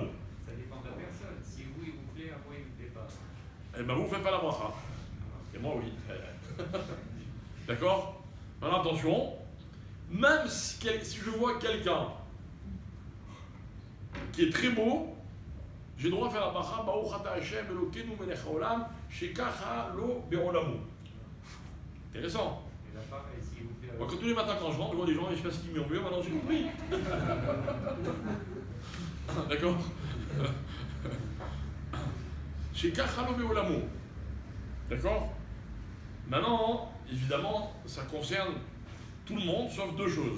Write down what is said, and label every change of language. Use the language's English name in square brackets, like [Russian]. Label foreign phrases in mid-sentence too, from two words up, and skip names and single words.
[French] Ça dépend de la personne. Si vous, il vous plaît, moi, il ne vous plaît pas. Eh ben, vous ne faites pas la bracha. Et moi, oui. D'accord? Alors, attention. Même si je vois quelqu'un qui est très beau, j'ai le droit de faire la bracha [Hebrew] ברוך אתה השם אלקינו מלך העולם שככה לו בעולמו. [French] Intéressant. Et là, pareil, si vous plaît. Moi, quand tous les matins, quand je rentre, je vois les gens, je ne sais pas ce qu'ils murmurent, maintenant j'ai compris. D'accord? [Hebrew] שככה לו בעולמו. [French] D'accord? Maintenant, évidemment, ça concerne tout le monde, sauf deux choses.